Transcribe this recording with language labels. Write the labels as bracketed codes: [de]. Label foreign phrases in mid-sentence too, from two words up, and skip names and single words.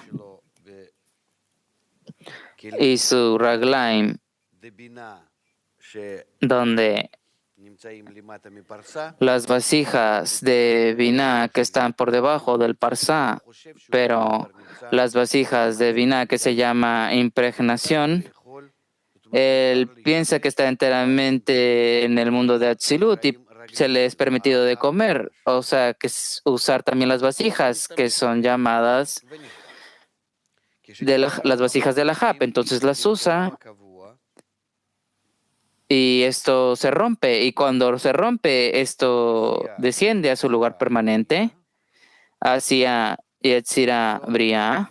[he] שלו [es] y su Raglaim, [he] דבינה [es] donde [he] שנמצאים למטה מפרסה, [es] las vasijas de Binah que están por debajo del Parsa, [he] חושב שהוא [es] pero [he] כבר נמצא [es] las vasijas de Binah que se llama impregnación, [he] יכול, זאת אומרת, [es] él [he] מותר [es] piensa que está enteramente en el mundo de Atzilut y se le es permitido de comer, o sea, que es usar también las vasijas que son llamadas de las vasijas de la Jap, entonces las usa y esto se rompe, y cuando se rompe esto desciende a su lugar permanente hacia Yetzirah Bria,